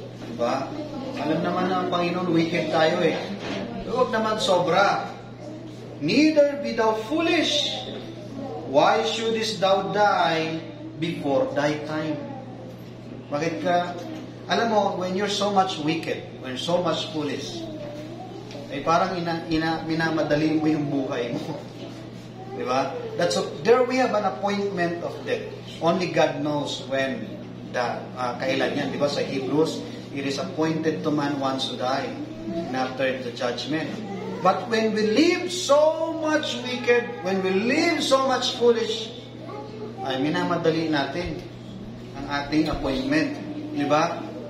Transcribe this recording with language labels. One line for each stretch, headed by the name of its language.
Filipino: Diba? Alam naman ng Panginoon, wicked tayo eh. Huwag naman sobra.
English: Neither be thou foolish. Why shouldest thou die before thy time?
Filipino: Bakit ka? Alam mo,
English: when you're so much wicked, when you're so much foolish,
Filipino: ay parang minamadali mo yung buhay mo. Di ba?
English: There we have an appointment of death. Only God knows when
Filipino: kailan yan. Di ba?
English: Sa Hebrews, it is appointed to man once to die, and after the judgment. But when we live so much wicked, when we live so much foolish,
Filipino: ay minamadali natin ang ating appointment. Di ba?